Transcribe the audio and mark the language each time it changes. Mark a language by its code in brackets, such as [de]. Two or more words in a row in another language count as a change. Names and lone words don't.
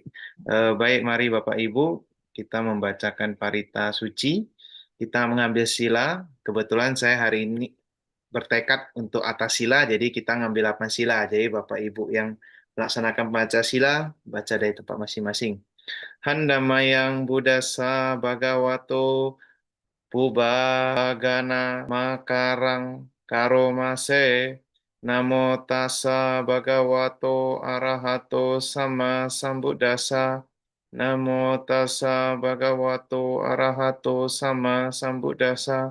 [id] Baik, mari Bapak Ibu, kita membacakan parita suci. Kita mengambil sila. Kebetulan saya hari ini bertekad untuk atas sila, jadi kita ngambil 8 sila. Jadi Bapak Ibu yang melaksanakan baca sila, baca dari tempat masing-masing. [pi] Handamayang Buddhasa Bhagavato Pubbagana Makarang Karomase Namo tassa bhagavato arahato sama sambuddhassa. Namo tassa bhagavato arahato sama sambuddhassa.